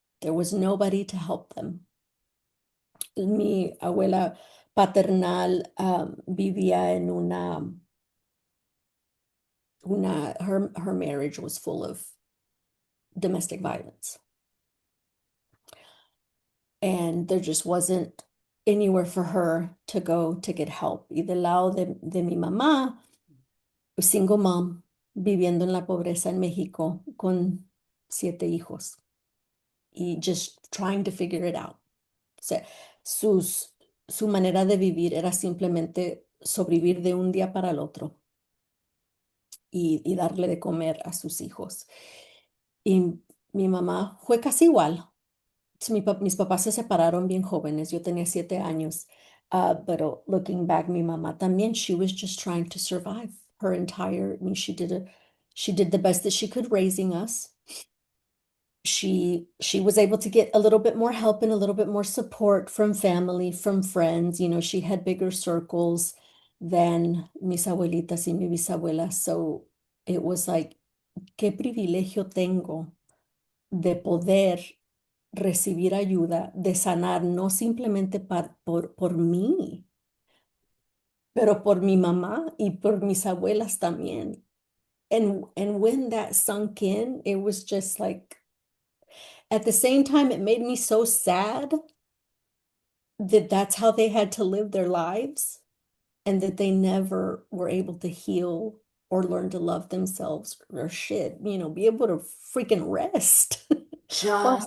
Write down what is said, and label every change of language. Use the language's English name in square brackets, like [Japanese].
[English] There was nobody to help them. [Spanish] Mi abuela paternal vivía [English] her marriage was full of domestic violence. And there just wasn't anywhere for her to go to get help. [Spanish] Y del lado de mi mamá, [English] single mom, [Spanish] viviendo en la pobreza en México con 7 hijos y [English] just trying to figure it out. [Spanish] O sea, su manera de vivir era simplemente sobrevivir de un día para el otro y darle de comer a sus hijos. Y mi mamá fue casi igual. Mis papás se separaron bien jóvenes, yo tenía 7 años, pero [English] looking back, [Spanish] mi mamá también, [English] she was just trying to survive her entire, I mean, she did the best that she could raising us. She was able to get a little bit more help and a little bit more support from family, from friends. You know, she had bigger circles than [Spanish] mis abuelitas y mi bisabuela. [English] So it was like, [Spanish] qué privilegio tengo de poder recibir ayuda, de sanar, no simplemente por mí, pero por mi mamá y por mis abuelas también. [English] And when that sunk in, it was just like, at the same time, it made me so sad that that's how they had to live their lives and that they never were able to heal or learn to love themselves or shit, be able to freaking rest or